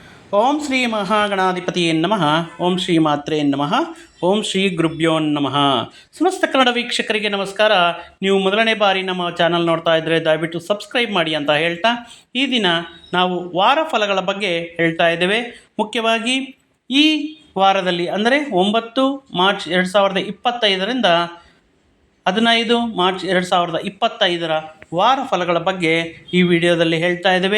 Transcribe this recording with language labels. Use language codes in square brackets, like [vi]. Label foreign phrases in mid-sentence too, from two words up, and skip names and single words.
[sa] ಓಂ ಶ್ರೀ ಮಹಾಗಣಾಧಿಪತಿಯೇ ನಮಃ. ಓಂ ಶ್ರೀ ಮಾತ್ರೇ ನಮಃ. ಓಂ ಶ್ರೀ ಗುರುಭ್ಯೋ ನಮಃ. [kn] ಸಮಸ್ತ ಕನ್ನಡ ವೀಕ್ಷಕರಿಗೆ ನಮಸ್ಕಾರ. ನೀವು ಮೊದಲನೇ ಬಾರಿ ನಮ್ಮ ಚಾನಲ್ ನೋಡ್ತಾ ಇದ್ದರೆ ದಯವಿಟ್ಟು ಸಬ್ಸ್ಕ್ರೈಬ್ ಮಾಡಿ ಅಂತ ಹೇಳ್ತಾ, ಈ ದಿನ ನಾವು ವಾರ ಫಲಗಳ ಬಗ್ಗೆ ಹೇಳ್ತಾ ಇದ್ದೇವೆ. ಮುಖ್ಯವಾಗಿ ಈ ವಾರದಲ್ಲಿ ಅಂದರೆ 9 ಮಾರ್ಚ್ 2025ರಿಂದ 15 ಮಾರ್ಚ್ 2025 ವಾರ ಫಲಗಳ ಬಗ್ಗೆ ಈ ವಿಡಿಯೋದಲ್ಲಿ ಹೇಳ್ತಾ ಇದ್ದೇವೆ.